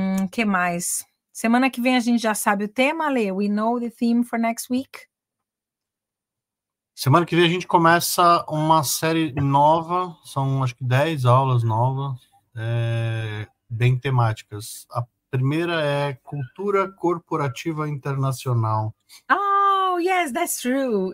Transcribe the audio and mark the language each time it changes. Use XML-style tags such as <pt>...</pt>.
<pt>Que mais? Semana que vem a gente já sabe o tema, Lê?</pt> <en>We know the theme for next week?</en> <pt>Semana que vem a gente começa uma série nova, são acho que 10 aulas novas, bem temáticas. A primeira é Cultura Corporativa Internacional.</pt> <en>Oh, yes, that's true.</en>